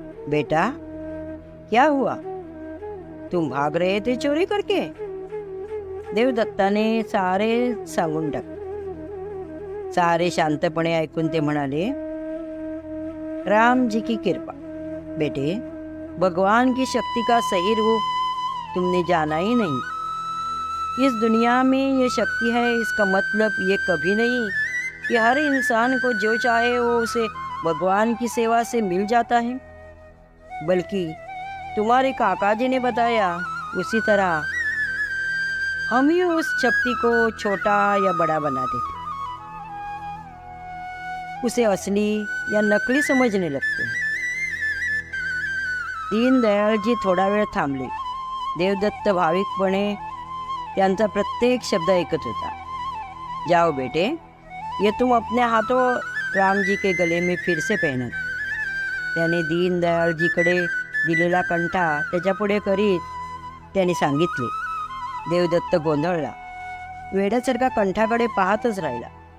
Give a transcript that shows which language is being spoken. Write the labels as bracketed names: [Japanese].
[Hindi] बेटा, क्या हुआ? तुम भाग रहे थे चोरी करके? [Marathi] देवदत्ताने सारे सांगून टाकले. सारे शांतपणे ऐकून ते म्हणाले, [Hindi] राम जी की कृपा। बेटे, भगवान की शक्ति का सही रूप तुमने जाना ही नहीं। इस दुनिया में ये शक्ति है, इसका मतलब ये कभी नहीं कि हर इंसान को जो चाहे वो उसे भगवान की सेवा से मिल जाता है, बल्कि तुम्हारे काका जी ने बताया उसी तरह हम ही उस शक्ति को छोटा या बड़ा बना देते, उसे असली या नकली समझने लगते हैं। [Marathi] दीनदयाळ जी थोडा वेळ थांबले देवदत्त भाविकपणे त्यांचा प्रत्येक शब्द ऐकत होता. [Hindi] जाओ बेटे, ये तुम अपने हाथों राम जी के गले में फिर से पहना. [Marathi] त्याने दीनदयाळजीकडे दिलेला कंठा त्याच्यापुढे करीत त्याने सांगितले. देवदत्त गोंधळला. वेड्यासारखा कंठाकडे पाहतच राहिला.